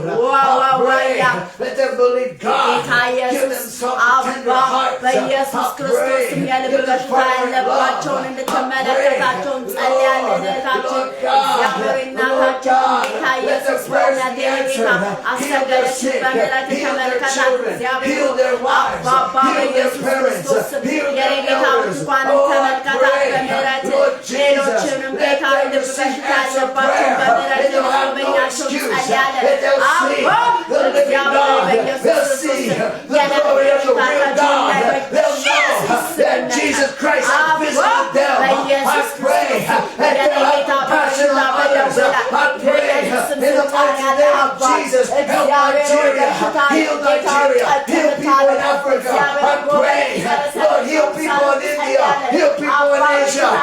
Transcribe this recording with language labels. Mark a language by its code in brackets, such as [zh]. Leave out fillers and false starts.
[en] Let them believe God. Give them soft, tender hearts. [am] በኢየሱስ ክርስቶስም የልብ በሽታ ያለባቸውን እንድትመለከታቸውን ጸልያለን እህታችን እግዚአብሔር እናታችን ጌታ ኢየሱስ በእውነት የጌታ አስቸገረች በምህረት ተመልከታት እግዚአብሔር አባባ በኢየሱስ ክርስቶስ የኔ ጌታ ብርቱካንን ተመልከታት በምህረት ሌሎችንም ጌታ ልብ በሽታ ያለባቸውን በምህረት እንድትጎበኛቸው ጸልያለን አባ እግዚአብሔር በኢየሱስ ክርስቶስ የልብ በሽታቸውን ላይ [en] that Jesus Christ has visited them. I pray that they'll have compassion on others. I pray in the mighty name of Jesus, help Nigeria, heal Nigeria, heal people in Africa. I pray, Lord, heal people in India, heal people in Asia.